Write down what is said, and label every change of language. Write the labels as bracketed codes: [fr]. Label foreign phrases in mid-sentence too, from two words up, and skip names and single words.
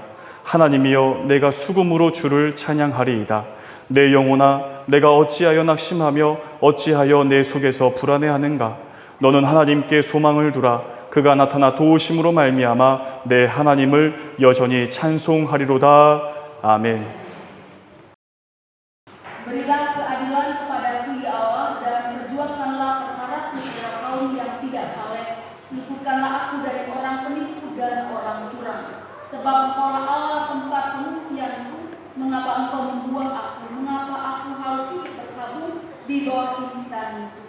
[ko] 하나님이여 내가 수금으로 주를 찬양하리이다. 내 영혼아 내가 어찌하여 낙심하며 어찌하여 내 속에서 불안해하는가? 너는 하나님께 소망을 두라. 그가 나타나 도우심으로 말미암아 내 하나님을 여전히 찬송하리로다. 아멘. [id] Berilah keadilan kepadaku ya Allah dan perjuangkanlah perkaraku kepada kaum yang tidak saleh. Luputkanlah aku dari orang penipu dan orang curang. Sebab Engkaulah Allah tempat pengungsianku. Mengapa Engkau membuang aku? Mengapa aku harus hidup berkabung di bawah himpitan musuh?